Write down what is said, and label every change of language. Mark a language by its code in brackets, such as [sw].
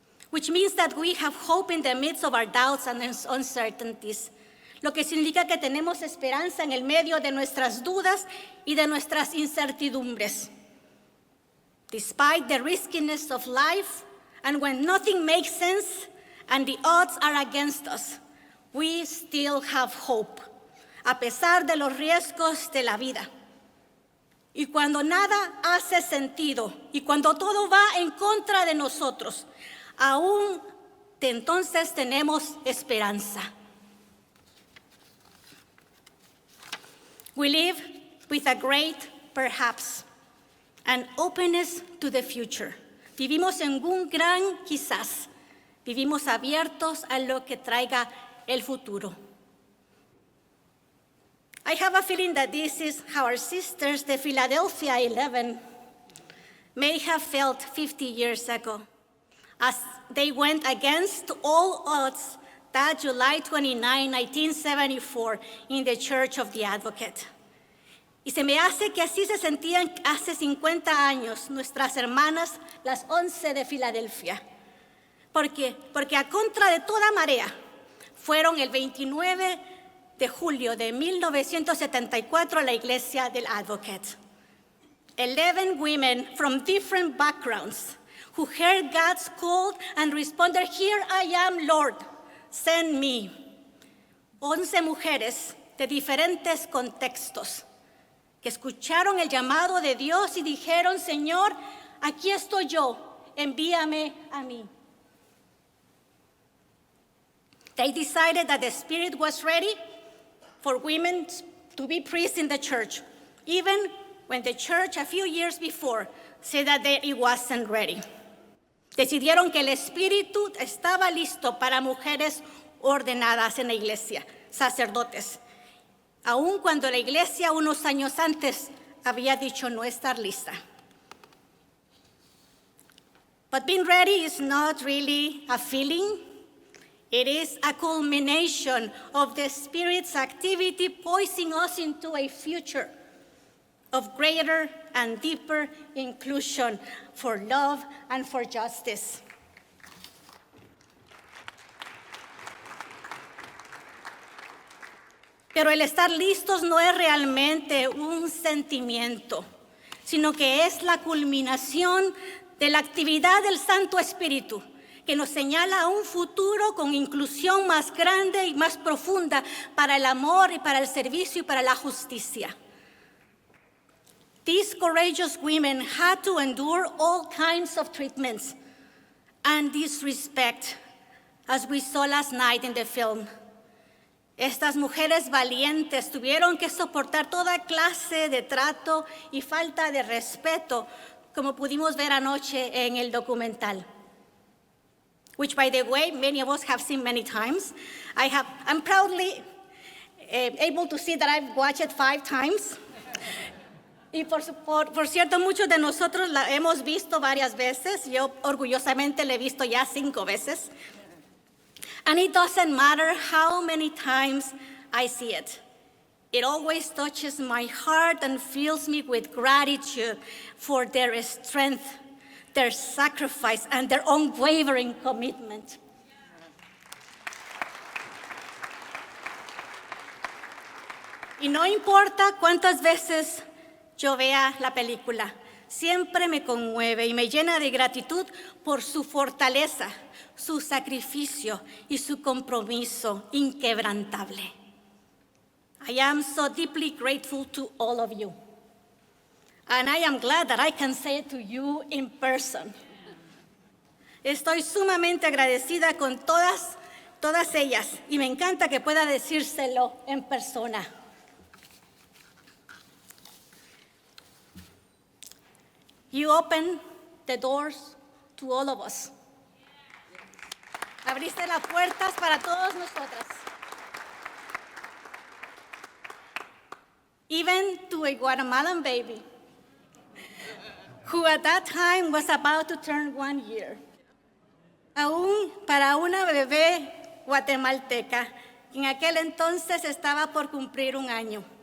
[en] Which means that we have hope in the midst of our doubts and uncertainties. [es] Lo que significa que tenemos esperanza en el medio de nuestras dudas y de nuestras incertidumbres. [en] Despite the riskiness of life, and when nothing makes sense and the odds are against us, we still have hope, [es] a pesar de los riesgos de la vida. Y cuando nada hace sentido, y cuando todo va en contra de nosotros, aún de entonces tenemos esperanza. [en] We live with a great perhaps, an openness to the future. [es] Vivimos en un gran quizás. Vivimos abiertos a lo que traiga el futuro. [en] I have a feeling that this is how our sisters, the Philadelphia 11, may have felt 50 years ago, as they went against all odds that July 29, 1974, in the Church of the Advocate. [es] Y se me hace que así se sentían hace 50 años nuestras hermanas, las 11 de Filadelfia. Porque a contra de toda marea, fueron el 29 de julio de 1974 a la iglesia del Advocate. [en] 11 women from different backgrounds who heard God's call and responded, "Here I am, Lord. Send me." [es] 11 mujeres de diferentes contextos que escucharon el llamado de Dios y dijeron, Señor, aquí estoy yo, envíame a mí. [en] They decided that the Spirit was ready for women to be priests in the church, even when the church a few years before said that it wasn't ready. [es] Decidieron que el Espíritu estaba listo para mujeres ordenadas en la iglesia, sacerdotes, aun cuando la iglesia unos años antes había dicho no estar lista. [en] But being ready is not really a feeling. It is a culmination of the Spirit's activity poising us into a future of greater and deeper inclusion for love and for justice. [es] Pero el estar listos no es realmente un sentimiento, sino que es la culminación de la actividad del Santo Espíritu, que nos señala a un futuro con inclusión más grande y más profunda para el amor y para el servicio y para la justicia. [en] These courageous women had to endure all kinds of treatments and disrespect, as we saw last night in the film. [es] Estas mujeres valientes tuvieron que soportar toda clase de trato y falta de respeto, como pudimos ver anoche en el documental. [en] Which, by the way, many of us have seen many times. I'm proudly able to see that I've watched it 5 times. [es] Y por cierto, muchos de nosotros la hemos visto varias veces. Yo orgullosamente la he visto ya 5 veces. [en] And it doesn't matter how many times I see it. It always touches my heart and fills me with gratitude for their strength, their sacrifice, and their unwavering commitment. [es] Y no importa cuántas veces yo vea la película, siempre me conmueve y me llena de gratitud por su fortaleza, su sacrificio y su compromiso inquebrantable. [en] I am so deeply grateful to all of you. And I am glad that I can say it to you in person. [es] Estoy sumamente agradecida con todas ellas y me encanta que pueda decírselo en persona. [en] You open the doors to all of us. [es] Abriste las puertas para todas nosotras. [en] Even to a Guatemalan baby, who at that time was about to turn 1 year. [es] Aún para una bebé guatemalteca, que en aquel entonces estaba por cumplir 1 año.